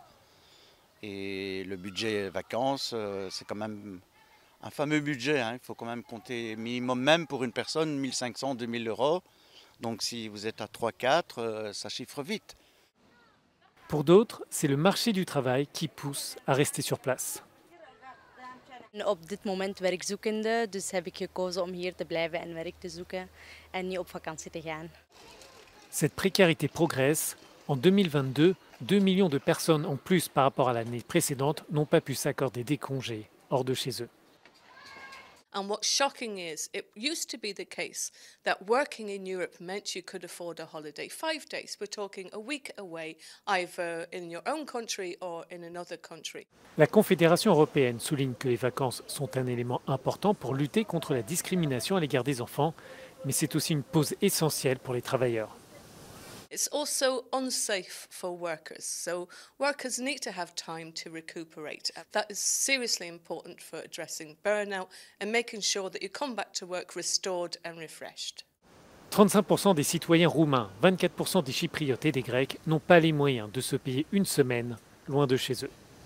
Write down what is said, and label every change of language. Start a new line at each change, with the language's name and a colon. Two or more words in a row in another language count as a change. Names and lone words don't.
French: Et le budget vacances, c'est quand même un fameux budget. Il faut quand même compter minimum, même pour une personne, 1 500, 2 000 euros. Donc si vous êtes à 3-4, ça chiffre vite. Pour d'autres, c'est le marché du travail qui pousse à rester sur place.
Dutch: Op dit moment werkzoekende, dus heb ik gekozen om hier te blijven en werk te zoeken en niet op vakantie te gaan.
French: Cette précarité progresse. En 2022, 2 millions de personnes en plus par rapport à l'année précédente n'ont pas pu s'accorder des congés hors de chez eux.
English: And what's shocking is it used to be the case that working in Europe meant you could afford a holiday. 5 days, we're talking a week away, either in your own country or in another country.
French: La Confédération européenne souligne que les vacances sont un élément important pour lutter contre la discrimination à l'égard des enfants, mais c'est aussi une pause essentielle pour les travailleurs.
English: It's also unsafe for workers, so workers need to have time to recuperate. That is seriously important for addressing burnout and making sure that you come back to work restored and refreshed.
French: 35% des citoyens roumains, 24% des Chypriotes et des Grecs n'ont pas les moyens de se payer une semaine loin de chez eux.